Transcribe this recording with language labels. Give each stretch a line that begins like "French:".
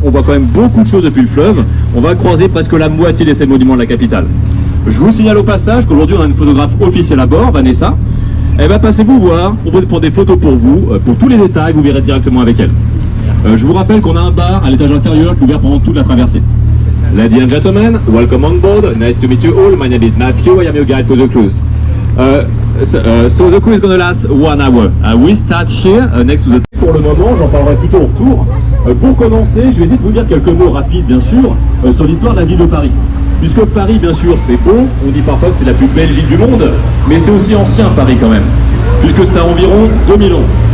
French: On voit quand même beaucoup de choses depuis le fleuve. On va croiser presque la moitié des 7 monuments de la capitale. Je vous signale au passage qu'aujourd'hui on a une photographe officielle à bord, Vanessa. Elle va passer vous voir pour prendre des photos pour vous. Pour tous les détails, vous verrez directement avec elle. Je vous rappelle qu'on a un bar à l'étage inférieur qui est ouvert pendant toute la traversée.
English: Ladies and gentlemen, welcome on board. Nice to meet you all. My name is Matthew. I am your guide for the cruise. So the cruise is going to last 1 hour. We start here next to the...
French: Pour le moment, j'en parlerai plutôt au retour. Pour commencer, je vais essayer de vous dire quelques mots rapides, bien sûr, sur l'histoire de la ville de Paris. Puisque Paris, bien sûr, c'est beau. On dit parfois que c'est la plus belle ville du monde. Mais c'est aussi ancien, Paris, quand même. Puisque ça a environ 2000 ans.